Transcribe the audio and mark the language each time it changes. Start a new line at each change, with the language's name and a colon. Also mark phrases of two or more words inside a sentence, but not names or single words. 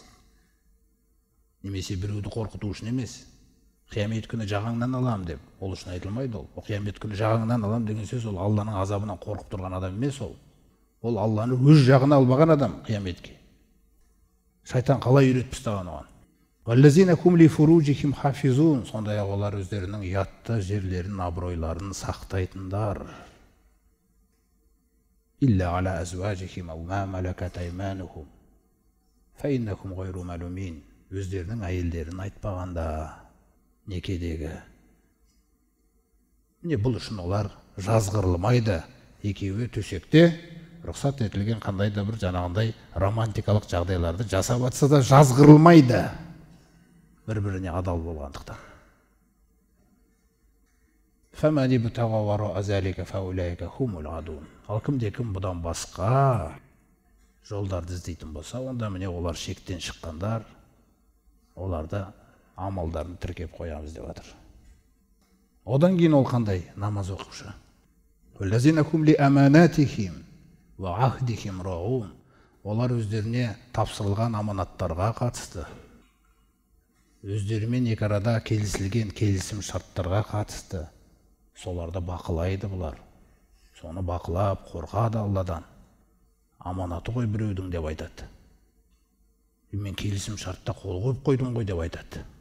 Kazakh: Немесе біреуді қорқыту үшін емес. Қиямет күні жағаңнан алам деп, ол үшін айтылмайды ол. Қиямет күні жағаңнан алам деген сөз ол Алланың азабынан қорқып тұрған адам емес ол. Ол Алланы өз жағына албаған адам қияметке. Шайтан қалай үйретіп тастаған оған.
Arabic: والذين هم لفروجهم حافظون.
Kazakh: Сондай-ақ олар өздерінің ұятты жерлерін, абыройларын сақтайтындар.
Arabic: إلا على أزواجهم أو ما ملكت أيمانهم فإنهم غير ملومين.
Kazakh: Өздерінің әйелдерін айтпағанда некедегі. Міне бұл үшін олар жазғырылмайды. Екеуі төсекте рұқсат етілген қандай да бір жаңағындай романтикалық жағдайларды жасап жатса да жазғырылмайды. Бір-біріне адал болғандықтан.
Arabic: فمن ابتغى وراء ذلك فأولئك هم العادون.
Kazakh: Ал кім-кім бұдан басқа жолдарды іздейтін болса, онда міне олар шектен шыққандар. Оларды амалдарын тіркеп қоямыз деп жатыр. Одан кейін ол қандай намаз оқушы?
Arabic: والذين هم لأماناتهم وعهدهم راعون.
Kazakh: Олар өздеріне тапсырылған аманаттарға қатысты. Өздерімен екі арада келісілген келісім шарттарға қатысты. Соларды бақылайды бұлар. Соны бақылап, қорқады Алладан. Аманаты ғой біреудің деп айтады. Мен келісім шартта қол қойып қойдым ғой деп айтады.